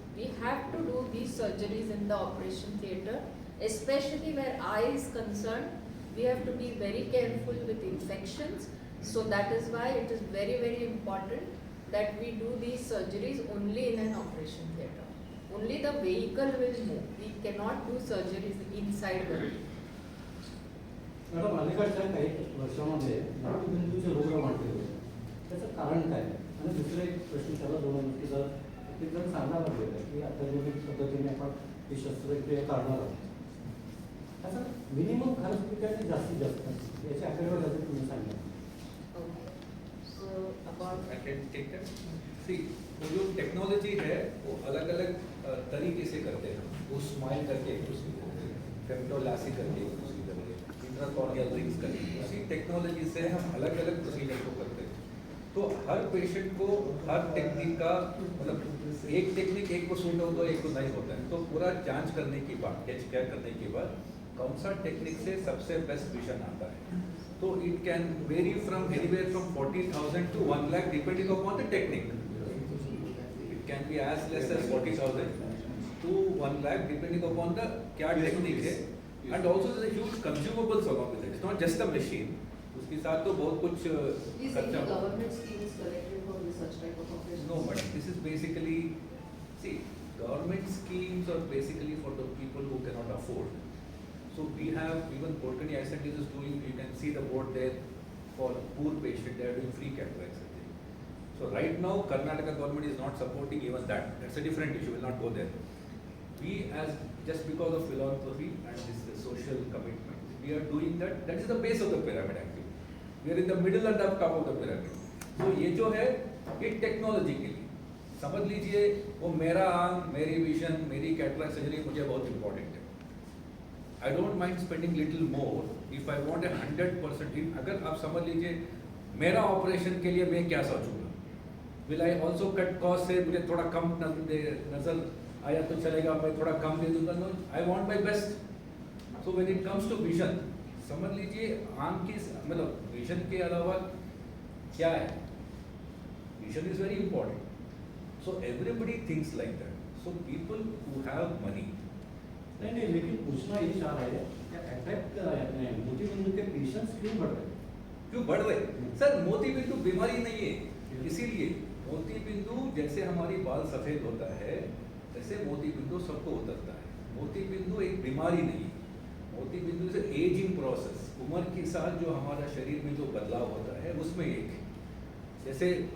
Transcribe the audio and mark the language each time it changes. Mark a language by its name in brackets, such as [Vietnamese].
[English] We have to do these surgeries in the operation theatre, especially where eye is concerned. We have to be very careful with infections. So that is why it is very, very important that we do these surgeries only in an operation theatre. Only the vehicle will move. We cannot do surgeries inside the vehicle. [Marathi] Madam अलीकडच्या काही वर्षामध्ये मोतीबिंदूचे रोग वाढले होते त्याचं कारण काय आणि दुसरं एक प्रश्न त्याला जोडून की जर एक जण सांगायला लागलेलं की अत्याधुनिक पद्धतीने आपण ही शस्त्रक्रिया करणार आहोत त्याचा मिनिमम खर्च किती आहे जास्तीत जास्त याची आकडेवारी तुम्ही सांगा [English] Okay. So about I can take that. [Hindi] See, वो जो टेक्नोलॉजी है वो अलग अलग तरीके से करते हैं. वो स्माइल करके एक प्रोसीजर करते हैं, फेमटोलासी करके एक प्रोसीजर है, इंट्राकॉर्नियल रिंग्स करके. उसी टेक्नोलॉजी से हम अलग अलग प्रोसीजर को करते हैं. तो हर पेशेंट को हर टेक्निक का मतलब एक टेक्निक एक को सूट होता है एक को नहीं होता है. तो पूरा जांच करने के बाद, टेस्ट केयर करने के बाद कौन सा टेक्निक से सबसे बेस्ट विजन आता है. [English] So it can vary from anywhere from 40,000 to 1 lakh depending upon the technique. It can be as less as 40,000 to 1 lakh depending upon the क्या technique है. And also there is a huge consumables along with it. It's not just a machine. [Hindi] उसके साथ तो बहुत कुछ [English] these [Hindi] खर्चा. [English] any government schemes collected for such type of operations? No, madam. This is basically, see, government schemes are basically for the people who cannot afford. So we have, even Kodakany Eye Center is doing, you can see the board there, for poor patient, they are doing free cataract surgery. So right now, Karnataka government is not supporting even that. That's a different issue, we'll not go there. We as, just because of philanthropy and this social commitment, we are doing that. That is the base of the pyramid actually. We are in the middle and the top of the pyramid. [Hindi] So ये जो है, ये technology के लिए. समझ लीजिए, वो मेरा आंख, मेरी विजन, मेरी कैटरेक्ट सर्जरी मुझे बहुत इम्पोर्टेंट है. [English] I don't mind spending little more if I want 100%. [Hindi] अगर आप समझ लीजिए मेरा ऑपरेशन के लिए मैं क्या सोचूंगा. [English] Will I also cut cost [Hindi] से मुझे थोड़ा कम नजर आया तो चलेगा, मैं थोड़ा कम दे दूंगा. [English] No, I want my best. So when it comes to vision, [Hindi] समझ लीजिए आंख की मतलब विजन के अलावा क्या है. [English] Vision is very important. So everybody thinks like that. So people who have money. [Hindi] नहीं नहीं लेकिन पूछना ये चाह रहा है कि अटैक मोतीबिंदु के पेशेंट्स क्यों बढ़ रहे हैं क्यों बढ़ रहे. सर मोतीबिंदु बीमारी नहीं है, इसीलिए मोतीबिंदु जैसे हमारी बाल सफेद होता है वैसे मोतीबिंदु सबको उतरता है. मोतीबिंदु एक बीमारी नहीं है. मोतीबिंदु से एजिंग प्रोसेस, उम्र के साथ जो हमारा शरीर में जो बदलाव होता है उसमें एक जैसे